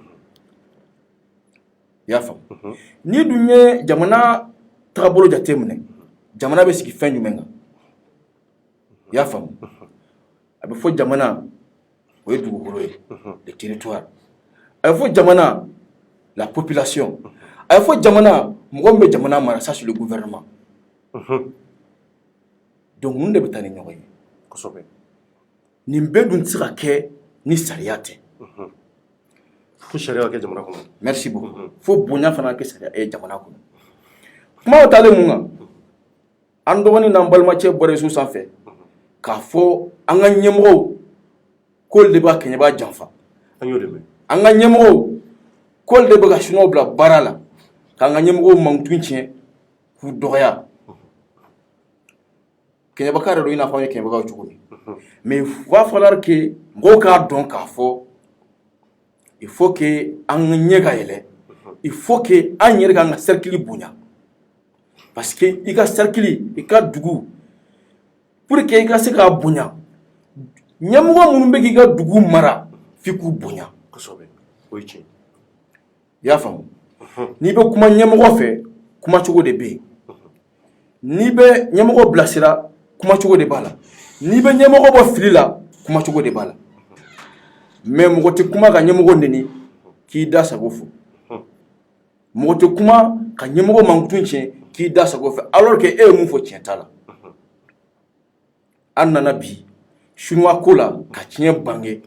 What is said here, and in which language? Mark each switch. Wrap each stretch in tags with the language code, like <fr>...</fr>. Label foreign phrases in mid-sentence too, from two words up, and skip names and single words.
<bm>i y'a faamu ni dun ye jamana tagabolo jateminɛ jamana bɛ sigi fɛn jumɛn kan i y'a faamu a bɛ fɔ jamana o ye dugukolo ye le territoire a bɛ fɔ jamana la population a bɛ fɔ jamana mɔgɔ min bɛ jamana mara</bm> <fr>ça c'est le gouvernement</fr> <bm>donc mun de bɛ taa ni ɲɔgɔn ye nin bɛɛ dun tɛ se ka kɛ ni sariya tɛ fo sariya ka kɛ jamana kɔnɔ</bm> <fr>merci beaucoup</fr> <bm>fo bonya fana kɛ sariya jamana kɔnɔ kumaw taalen mun kan an dɔgɔnin n'an balimacɛ bɔra réseau sanfɛ k'a fɔ an ka ɲɛmɔgɔw k'olu de b'a Kenyeba janfa an y'o de mɛn an ka ɲɛmɔgɔw k'olu de bɛ ka chinois bila baara la k'an ka ɲɛmɔgɔw mankutun tiɲɛ k'u dɔgɔya Kenyebaka yɛrɛ don i n'a fɔ an ye Kenyebakaw cogo min</bm> <fr>mais il va falloir que</fr> <bm>mɔgɔw k'a dɔn k'a fɔ</bm> <fr>il faut que</fr> <bm>an ɲɛ ka yɛlɛ</bm> <fr>il faut que</fr> <bm>an yɛrɛ k'an ka cercle bonya</bm> <fr>parce que</fr> <bm>i ka cercle i ka dugu</bm> <fr>pour que</fr> <bm>i ka se k'a bonya ɲɛmɔgɔ minnu bɛ k'i ka dugu mara f'i k'u bonya kosɛbɛ o ye tiɲɛ i y'a faamu n'i bɛ kuma ɲɛmɔgɔ fɛ kuma cogo de bɛ yen n'i bɛ ɲɛmɔgɔ bilasira kuma cogo de b'a la n'i bɛ ɲɛmɔgɔ bɔ fili la kuma cogo de b'a la mais mɔgɔ tɛ kuma ka ɲɛmɔgɔ neni k'i da sago fɔ mɔgɔ tɛ kuma ka ɲɛmɔgɔ mankutun tiɲɛ k'i da sago fɛ</bm> <fr>alors que</fr> <bm>e ye mun fɔ tiɲɛ t'a la an nana bi chinois ko la ka tiɲɛ bange</bm>